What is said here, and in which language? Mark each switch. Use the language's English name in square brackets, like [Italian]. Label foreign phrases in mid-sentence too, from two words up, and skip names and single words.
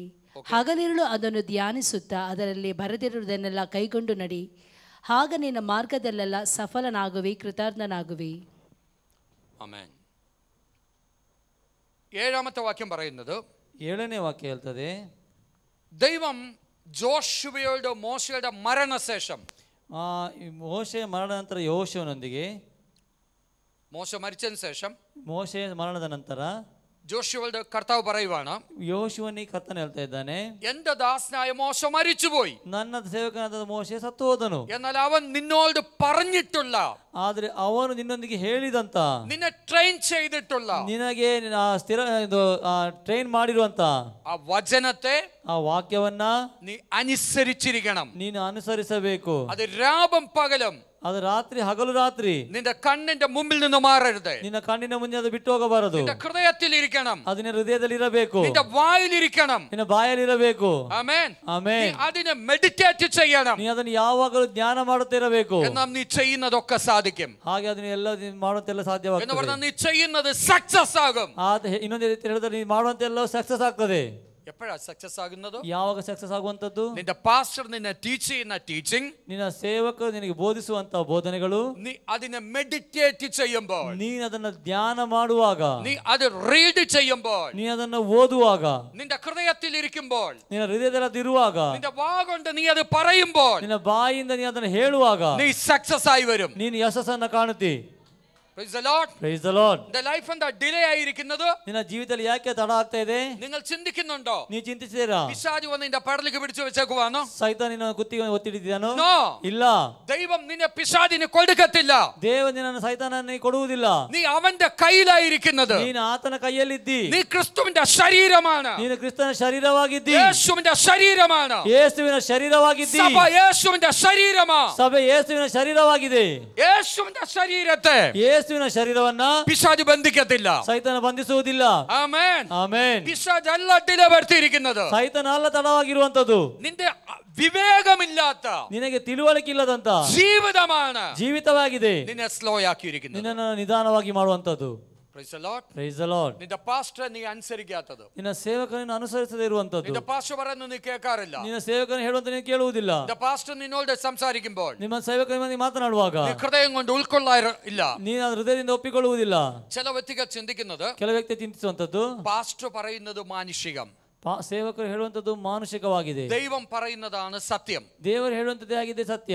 [Kannada] ಹಗಲಿರುಳು ಅದನ್ನು ಧ್ಯಾನಿಸುತ್ತಾ ಅದರಲ್ಲಿ ಬರೆದಿರುವುದನ್ನೆಲ್ಲ ಕೈಗೊಂಡು ನಡಿ. ಆಗ ನಿನ್ನ ಮಾರ್ಗದಲ್ಲೆಲ್ಲ ಸಫಲನಾಗುವಿ, ಕೃತಾರ್ಥನಾಗುವಿ. [Malayalam] ആമേൻ. 7-ാമത്തെ വാക്യം പറയുന്നത്, [Kannada] 7ನೇ ವಾಕ್ಯ ಹೇಳ್ತದೆ, [Malayalam] ദൈവം ജോഷുവയുടെ മോശയുടെ മരണശേഷം, [Kannada] ಮೋಶೆಯ ಮರಣ ನಂತರ ಯೆಹೋಶುವನೊಂದಿಗೆ, [Malayalam] മോശ മരിച്ചതിന് ശേഷം [Kannada] ಮೋಶೆಯ ಮರಣದ ನಂತರ [Malayalam] ജോഷുവയുടെ കർത്താവ് പറയുവാണ്, [Kannada] ಯೆಹೋಶುವನಿಗೆ ಕರ್ತನ ಹೇಳ್ತಾ ಇದ್ದಾನೆ, [Malayalam] എന്റെ ദാസനായ മോശ മരിച്ചുപോയി, [Kannada] ನನ್ನ ಸೇವಕನಾದ ಮೋಶೆ ಸತ್ತು ಹೋದನು. [Malayalam] എന്നാൽ അവൻ നിന്നോട് പറഞ്ഞിട്ടുള്ള, [Kannada] ಆದ್ರೆ ಅವನು ನಿನ್ನೊಂದಿಗೆ ಹೇಳಿದಂತ, [Malayalam] നിന്നെ ട്രെയിൻ ചെയ്തിട്ടുള്ള, [Kannada] ನಿನಗೆ ಟ್ರೈನ್ ಮಾಡಿರುವಂತ [Malayalam] ആ വചനത്തെ, [Kannada] ಆ ವಾಕ್ಯವನ್ನ [Malayalam] നീ അനുസരിച്ചിരിക്കണം. [Kannada] ನೀನು ಅನುಸರಿಸಬೇಕು. [Malayalam] അത് രാവും പകലും, [Kannada] ಅದು ರಾತ್ರಿ ಹಗಲು ರಾತ್ರಿ [Malayalam] നിന്റെ കണ്ണിന്റെ മുമ്പിൽ നിന്ന് മാറരുത്. [Kannada] ನಿನ್ನ ಕಣ್ಣಿನ ಮುಂದೆ ಅದು ಬಿಟ್ಟು ಹೋಗಬಾರದು. [Malayalam] നിന്റെ ഹൃദയത്തിൽ ഇരിക്കണം, [Kannada] ಅದು ನಿನ್ನ ಹೃದಯದಲ್ಲಿ ಇರಬೇಕು, [Malayalam] നിന്റെ വായിലിരിക്കണം, [Kannada] ನಿನ್ನ ಬಾಯಲ್ಲಿ ಇರಬೇಕು. [Malayalam] ആമേൻ. [Kannada] ಆಮೆನ್. [Malayalam] അതിനെ മെഡിറ്റേറ്റ് ചെയ്യണം. [Kannada] ನೀ ಅದನ್ನು ಯಾವಾಗಲೂ ಧ್ಯಾನ ಮಾಡುತ್ತಿರಬೇಕು. [Malayalam] എന്നാൽ നീ ചെയ്യുന്നതൊക്കെ സാധിക്കും. [Kannada] ಹಾಗೆ ಅದನ್ನ ಎಲ್ಲ ಮಾಡುವಂತೆಲ್ಲ [Malayalam] എന്ന് [Kannada] ಸಾಧ್ಯವಾಗ್ತದೆ. [Malayalam] പറഞ്ഞാൽ നീ ചെയ്യുന്നത് സക്സസ് ആകും. [Kannada] ಇನ್ನೊಂದು ರೀತಿ ಹೇಳಿದ್ರೆ ನೀ ಮಾಡುವಂತೆಲ್ಲ ಸಕ್ಸಸ್ ಆಗ್ತದೆ. [Malayalam] എപ്പോഴാ സക്സസ് ആകുന്നത്? [Kannada] ಯಾವಾಗ ಸಕ್ಸಸ್ ಆಗುವಂತದ್ದು? [Malayalam] നിന്റെ പാസ്റ്റർ നിന്നെ ടീച്ച് ചെയ്യുന്ന ടീച്ചിങ്, [Kannada] ನಿನ್ನ ಸೇವಕರು ನಿನಗೆ ಬೋಧಿಸುವಂತ ಬೋಧನೆಗಳು, [Malayalam] നീ അതിനെ മെഡിറ്റേറ്റ് ചെയ്യുമ്പോൾ, [Kannada] ನೀನು ಅದನ್ನ ಧ್ಯಾನ ಮಾಡುವಾಗ, [Malayalam] നീ അത് റീഡ് ചെയ്യുമ്പോൾ, [Kannada] ನೀ ಅದನ್ನ ಓದುವಾಗ, [Malayalam] നിന്റെ ഹൃദയത്തിൽ ഇരിക്കുമ്പോൾ, [Kannada] ನಿನ್ನ ಹೃದಯದಲ್ಲಿ ಅದಿರುವಾಗ, [Malayalam] നിന്റെ വാ കൊണ്ട് നീ അത് പറയുമ്പോൾ, [Kannada] ನಿನ್ನ ಬಾಯಿಯಿಂದ ನೀ ಅದನ್ನ ಹೇಳುವಾಗ [Malayalam] നീ സക്സസ് ആയി വരും. [Kannada] ನೀನು ಯಶಸ್ಸನ್ನ ಕಾಣುತ್ತಿ. [English] Praise the Lord. Praise the Lord. [Malayalam] നിന്റെ ലൈഫ് എന്താ ഡിലേ ആയിരിക്കുന്നത്? [Kannada] ನಿನ್ನ ಜೀವಿತದಲ್ಲಿ ಯಾಕೆ ತಡ ಆಗ್ತಾ ಇದೆ? [Malayalam] നിങ്ങൾ ചിന്തിക്കുന്നുണ്ടോ? [Kannada] ನೀ ಚಿಂತಿಸಿದ್ದೀರಾ? [Malayalam] പിശാച് വന്ന് നിന്റെ പടലിക്ക് പിടിച്ചു വെച്ചേക്കുവാണോ? [Kannada] ಸೈತಾನ್ ನಿನ್ನ ಕುತ್ತಿಗೆ ಒತ್ತಿಡಿದ್ದಾನೋ? [English] No. [Kannada] ಇಲ್ಲ. [Malayalam] ദൈവം നിന്നെ പിശാചിന് കൊടുക്കത്തില്ല. [Kannada] ದೇವರು ನಿನ್ನನ್ನು ಸೈತಾನನ್ನು ಕೊಡುವುದಿಲ್ಲ. [Malayalam] നീ അവന്റെ കയ്യിലായിരിക്കുന്നത്. [Kannada] ನೀನು ಆತನ ಕೈಯಲ್ಲಿದ್ದಿ. [Malayalam] നീ ക്രിസ്തുവിന്റെ ശരീരമാണ്. [Kannada] ನೀನು ಕ್ರಿಸ್ತನ ಶರೀರವಾಗಿದ್ದಿ. [Malayalam] യേശുവിന്റെ ശരീരമാണ്. [Kannada] ಯೇಸುವಿನ ಶರೀರವಾಗಿದ್ದಿ. [Malayalam] സഭ യേശുവിന്റെ ശരീരമാണ്. [Kannada] ಸಭೆ ಯೇಸುವಿನ ಶರೀರವಾಗಿದೆ. [Malayalam] യേശുവിന്റെ ശരീരത്തെ [Kannada] ಯೇಸುವಿನ ಶರೀರವನ್ನ [Malayalam] പിശാച് ബന്ധിക്കത്തില്ല. [Kannada] ಸೈತಾನ ಬಂಧಿಸುವುದಿಲ್ಲ. [Malayalam] ആമേൻ. [Kannada] ಆಮೆನ್. [Malayalam] പിശാച് അല്ല ഡിലേ വരുത്തിയിരിക്കുന്നത്. [Kannada] ಸೈತಾನ ಅಲ್ಲ ತಡವಾಗಿರುವಂತದ್ದು. [Malayalam] നിന്റെ വിവേകമില്ലാത്ത, [Kannada] ನಿನಗೆ ತಿಳುವಳಿಕೆ ಇಲ್ಲದಂತ [Malayalam] ജീവിതമാണ് [Kannada] ಜೀವಿತವಾಗಿದೆ [Malayalam] നിന്നെ സ്ലോ ആക്കിയിരിക്കുന്നത്. [Kannada] ನಿನ್ನನ್ನು ನಿಧಾನವಾಗಿ ಮಾಡುವಂತದ್ದು. [English] Praise the Lord. Praise the Lord. [Malayalam] നിന്റെ പാസ്റ്റർ നീ അനുസരിക്കാത്തത്, [Kannada] ನಿನ್ನ ಸೇವಕನನ್ನು ಅನುಸರಿಸದೇ ಇರುವಂತದ್ದು, [Malayalam] നിന്റെ പാസ്റ്റർ പറയുന്നത് നീ കേൾക്കാറില്ല, [Kannada] ನಿನ್ನ ಸೇವಕನು ಹೇಳುವಂತ ನೀನು ಕೇಳುವುದಿಲ್ಲ, [Malayalam] നിന്റെ പാസ്റ്റർ നിന്നോട് സംസാരിക്കുമ്പോൾ [Kannada] ನಿಮ್ಮ ಸೇವಕನ ಮಾತನಾಡುವಾಗ [Malayalam] നീ ഹൃദയം കൊണ്ട് ഉൾക്കൊള്ളാറില്ല. [Kannada] ನೀನು ಅದರ ಹೃದಯದಿಂದ ಒಪ್ಪಿಕೊಳ್ಳುವುದಿಲ್ಲ. [Malayalam] ചില വ്യക്തികൾ ചിന്തിക്കുന്നത് [Kannada] ಕೆಲವು ವ್ಯಕ್ತಿ ಚಿಂತಿಸುವಂತದ್ದು, [Malayalam] പാസ്റ്റർ പറയുന്നത് മാനുഷികം, [Kannada] ಸೇವಕರು ಹೇಳುವಂತದ್ದು ಮಾನುಷಿಕವಾಗಿದೆ, [Malayalam] ദൈവം പറയുന്നതാണ് സത്യം. [Kannada] ದೇವರು ಹೇಳುವಂತದ್ದೇ ಆಗಿದೆ ಸತ್ಯ.